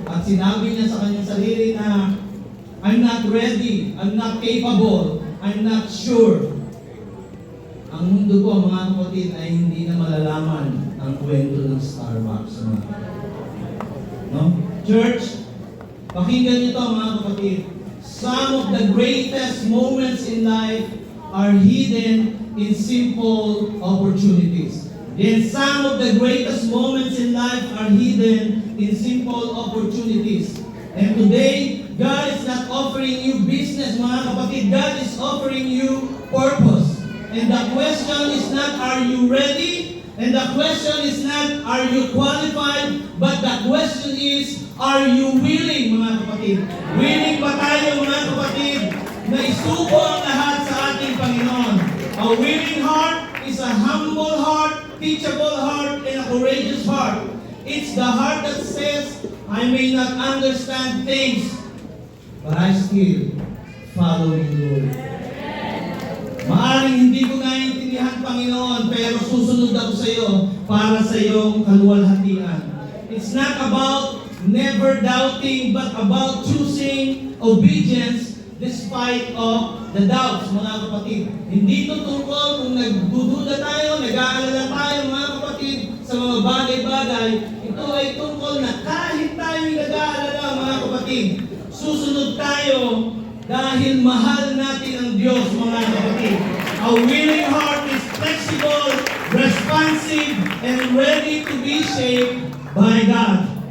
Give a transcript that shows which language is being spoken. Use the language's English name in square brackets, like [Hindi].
[Filipino] At sinabi niya sa kanyang sarili na, [English] I'm not ready, I'm not capable, I'm not sure. [Filipino] Ang mundo ko, mga kapatid, ay hindi na malalaman ang kwento ng Starbucks. No? Church, pakinggan niyo ito, mga kapatid. [English] Some of the greatest moments in life are hidden in simple opportunities. Then some of the greatest moments in life are hidden in simple opportunities. And today, God is not offering you business, [Filipino] mga kapatid. [English] God is offering you purpose. And the question is not, are you ready? And the question is not, are you qualified? But the question is, are you willing, [Filipino] mga kapatid? Willing ba tayo, mga kapatid, na isuko ang lahat sa ating Panginoon? [English] A willing heart is a humble heart, teachable heart, and a courageous heart. It's the heart that says, I may not understand things, but I still follow you, Lord. [Filipino] Maaring hindi ko naiintindihan, Panginoon, pero susunod ako sa iyo para sa iyong kaluwalhatian. [English] It's not about never doubting, but about choosing obedience despite of the doubts, [Filipino] mga kapatid. Hindi ito tungkol kung nagdududa tayo, nag-aalala tayo, mga kapatid, sa mga bagay-bagay. Ito ay tungkol na kahit tayo'y nag-aalala, mga kapatid, susunod tayo dahil mahal natin ang Diyos, mga kapatid. [English] A willing heart is flexible, responsive, and ready to be shaped by God.